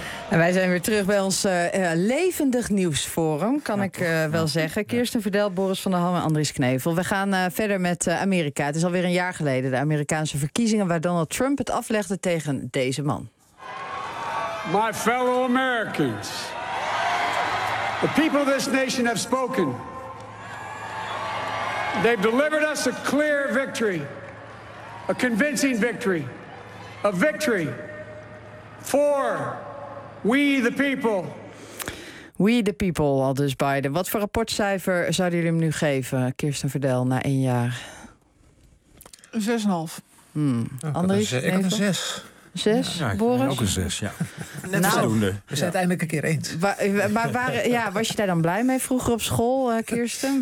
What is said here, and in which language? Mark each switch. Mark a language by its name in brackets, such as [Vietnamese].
[Dutch] En wij zijn weer terug bij ons levendig nieuwsforum, kan ik wel zeggen. Kirsten Verdel, Boris van der Ham en Andries Knevel. We gaan verder met Amerika. Het is alweer een jaar geleden, de Amerikaanse verkiezingen, waar Donald Trump het aflegde tegen deze man. [English] My fellow Americans. The people of this nation have spoken. They've delivered us a clear victory. A convincing victory. A victory. For we the people. We the people, [Dutch] al dus Biden. Wat voor rapportcijfer zouden jullie hem nu geven, Kirsten Verdel, na 1 jaar? 6,5. Andries, ik had een zes. Zes, ja, ja, Boris? Ook een zes, ja. Net nou, voldoende. We zijn het eindelijk een keer eens. Maar was je daar dan blij mee vroeger op school, Kirsten?